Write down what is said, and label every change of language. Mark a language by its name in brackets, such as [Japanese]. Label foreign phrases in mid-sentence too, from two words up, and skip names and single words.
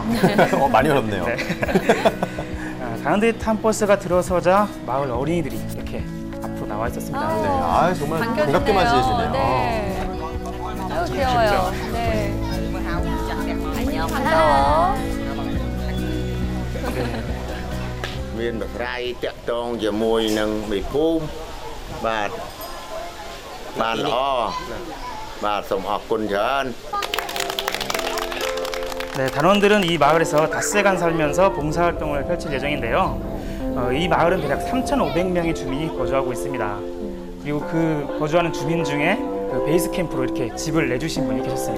[Korean] 많이 어렵네요. 네. 가는 데 탄 버스가 들어서자 마을 어린이들이 이렇게 앞으로 나와 있었습니다. 네, 정말 반갑게 맞이해주네요. 네. 아유, 귀여워요. 네. 안녕, 반가워. [Khmer] មានប្រស្រ័យតាក់ទងជាមួយនឹងមេភូមិបាទបានល្អបាទសូមអរគុណច្រើន [Korean] 네, 단원들은 이 마을에서 닷새간 살면서 봉사활동을 펼칠 예정인데요. 이 마을은 대략 3,500명의 주민이 거주하고 있습니다. 그리고 그 거주하는 주민 중에 그 베이스 캠프로 이렇게 집을 내주신 분이 계셨습니다.